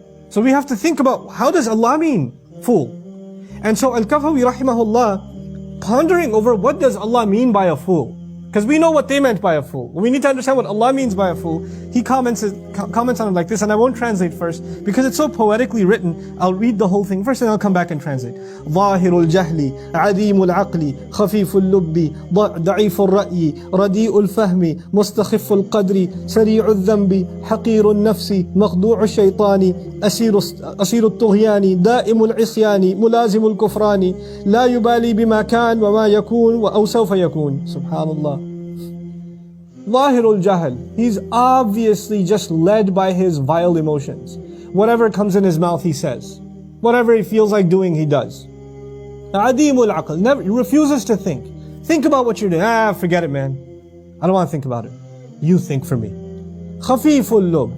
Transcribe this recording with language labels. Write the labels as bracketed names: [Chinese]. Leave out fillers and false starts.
[English] So we have to think about, how does Allah mean fool? And so Al-Kafawi rahimahullah, pondering over what does Allah mean by a fool? Because we know what they meant by a fool. We need to understand what Allah means by a fool. He comments on it like this, and I won't translate first because it's so poetically written. I'll read the whole thing first and I'll come back and translate. [Arabic] ظاهر الجهل عديم العقل خفيف اللب ضعيف الرأي رديء الفهم مستخف القدر سريع الذنب حقير النفس مخدوع الشيطان أسير الطغيان دائم العصيان ملازم الكفران لا يبالي بما كان وما يكون أو سوف يكون. سبحان الله. Lahirul Jahl. [English] He's obviously just led by his vile emotions. Whatever comes in his mouth, he says. Whatever he feels like doing, he does. [Arabic] Adimul Aql. [English] He refuses to think. Think about what you're doing. Forget it, man. I don't want to think about it. You think for me. [Arabic] Khafiful Lub.